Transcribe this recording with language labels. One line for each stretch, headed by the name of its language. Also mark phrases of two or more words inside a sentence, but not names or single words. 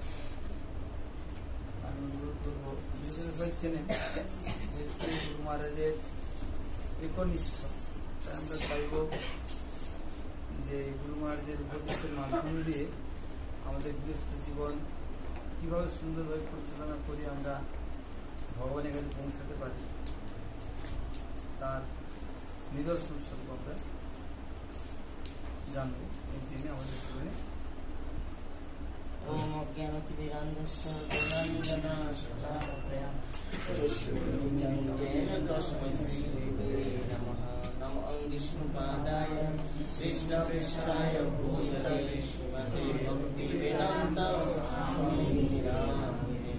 Bangla: আমি অনুরোধ করবো, সবাই চেনেন গুরু মহারাজের একনিষ্ঠ, তাই আমরা চাইব যে গুরু মহারাজের উপদেশের মাধ্যম দিয়ে আমাদের গৃহস্থ জীবন কীভাবে সুন্দরভাবে পরিচালনা করে আমরা ভগবানের কাছে পৌঁছাতে পারি তার নিদর্শন স্বরূপ আমরা জানবো এই জন্য আমাদের জীবনে।
Sanskrit: ओम अज्ञानतिमिरान्धस्य ज्ञानाञ्जनशलाकया चक्षुरुन्मीलितं तस्मै श्रीगुरवे नमः। नमो विष्णुपादाय कृष्णपृष्ठाय भूतले श्रीमते भक्तिवेदान्त स्वामिने नामिने।